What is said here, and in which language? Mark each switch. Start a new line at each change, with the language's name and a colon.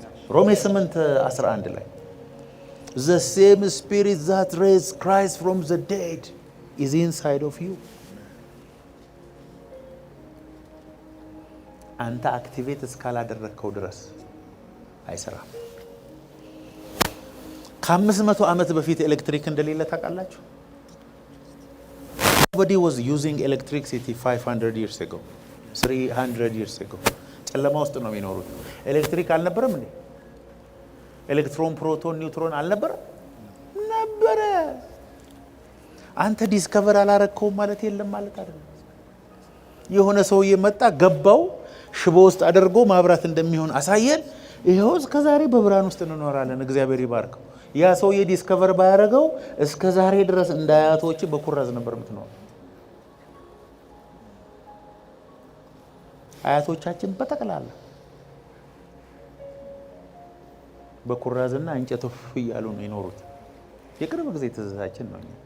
Amharic: ሮሜ 8:11 ላይ
English: the same spirit that raised Christ from the dead is inside of you.
Amharic: አንተ አክቲቬት እስካላደረግከው ድረስ አይሰራም። ከ500 ዓመት በፊት ኤሌክትሪክ እንደሌለ ታውቃላችሁ?
English: Nobody was using electricity 500 years ago, 300 years ago.
Amharic: ጨለማ ውስጥ ነው የሚኖሩት። ኤሌክትሪክ አልነበረም እንዴ? ኤሌክትሮን፣ ፕሮቶን፣ ኒውትሮን አልነበረም? ነበረ። አንተ ዲስከቨር አላረከውም ማለት የለም ማለት አይደለም። የሆነ ሰውዬ መጣ፣ ገባው፣ ሽቦ ውስጥ አድርጎ ማብራት እንደሚሆን አሳየን። ይሄው እስከ ዛሬ በብርሃን ውስጥ እንኖራለን። እግዚአብሔር ይባርከው። ያ ሰውዬ ዲስከቨር ባያረገው እስከ ዛሬ ድረስ እንዳያቶች በኩራዝ ነበር የምትኖር። አያቶቻችን በጠቅላላ በኩራዝና እንጨት እያሉ ነው የኖሩት። የቅርብ ጊዜ ትዝታችን ነው።